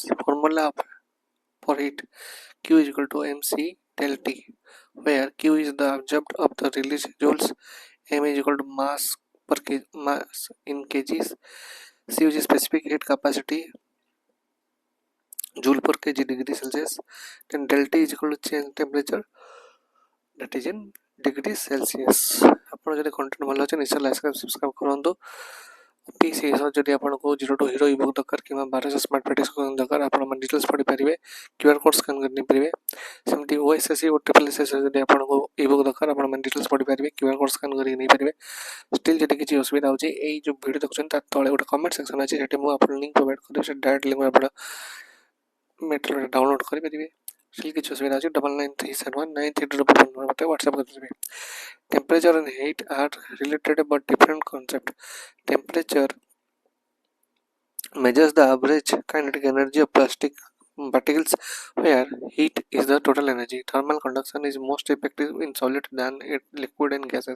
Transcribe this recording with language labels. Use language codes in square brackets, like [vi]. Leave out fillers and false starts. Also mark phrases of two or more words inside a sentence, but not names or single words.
[en] Formula for heat, Q is equal to mc del T, where Q is the absorbed of the released joules, m is equal to mass mass in kgs, C is specific heat capacity, joule per kg degree Celsius, then del T is equal to change temperature, that is in degree Celsius. [or] ଆପଣ ଯଦି କଣ୍ଟେଣ୍ଟ ଭଲ ଅଛି ନିଶ୍ଚୟ [en] like subscribe [or] କରନ୍ତୁ। ପିସି ଯଦି ଆପଣଙ୍କୁ [en] 0 to hero ebook [or] ଦରକାର କିମ୍ବା 1200 [en] smart practice [or] ଦରକାର ଆପଣ ଡିଟେଲ୍ସ ପଢ଼ିପାରିବେ, [en] QR code scan [or] କରି ନେଇପାରିବେ। ସେମିତି ଓଏସ୍ଏସ୍ସି ଓ SSS ଯଦି ଆପଣଙ୍କୁ ଇବୁକ୍ ଦରକାର ଆପଣ ଡିଟେଲ୍ସ ପଢ଼ିପାରିବେ, [en] QR code scan [or] କରିକି ନେଇପାରିବେ। ଷ୍ଟିଲ୍ ଯଦି କିଛି ଅସୁବିଧା ହେଉଛି ଏଇ ଯେଉଁ ଭିଡ଼ିଓ ଦେଖୁଛନ୍ତି ତା ତଳେ ଗୋଟେ [en] comment section [or] ଅଛି, ସେଠି ମୁଁ ଆପଣଙ୍କୁ [en] link provide [or] କରିବି, ସେ [en] direct link [or] ଆପଣ [en] material download [or] କରିପାରିବେ। still କିଛି ଅସୁବିଧା ଅଛି 99371932 ମୋତେ ହ୍ୱାଟ୍ସଆପ୍ କରିପାରିବେ। [en] Temperature and heat are related but different concept. Temperature measures the average kinetic energy of plastic particles, where heat is the total energy. Thermal conduction is most effective in solid than in liquid and gases.